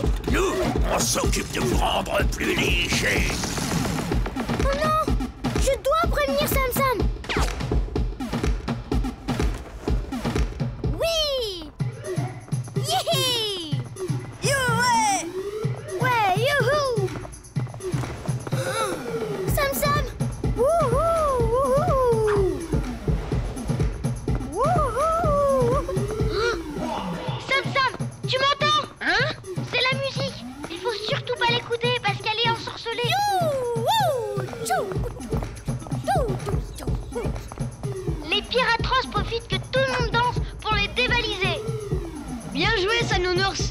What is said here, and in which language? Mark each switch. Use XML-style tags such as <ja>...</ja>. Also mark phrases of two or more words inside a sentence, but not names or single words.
<fr>Nous, on s'occupe de vous rendre plus légers. Oh non! Je dois prévenir Sam Sam. Oui! Yihi! Ouais! Ouais, youhou! Sam Sam! Wouhou! Wouhou! Sam Sam, tu m'entends? Hein? C'est la musique. Il faut surtout pas l'écouter parce qu'elle est ensorcelée. Les pirates profitent que tout le monde danse pour les dévaliser. Bien joué, Sanounours.</fr>